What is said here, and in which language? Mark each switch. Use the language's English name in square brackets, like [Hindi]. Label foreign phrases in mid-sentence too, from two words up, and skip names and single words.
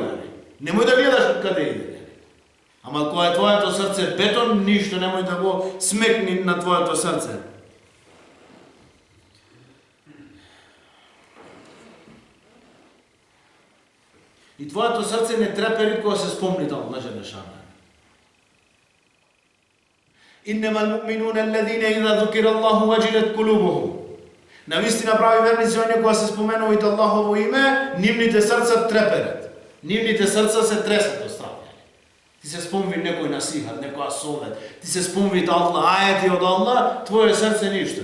[Macedonian] Немој да гледаш од каде иде. Ама кога е твоето срце бетон, ништо немој да го смекни на твоето срце. И твоето срце не трепери кога се спомни Аллах Желешану. [Arabic] إنما المؤمنون الذين إذا ذكر الله وجلت قلوبهم. [Macedonian] Навистина прави верници оние кога се споменуваат Аллахово име, нивните срца треперат. Нивните срца се тресат од страх. Ти се спомни некој насихат, некоја совет, ти се спомни Аллах, ајети од Аллах, твое срце ништо.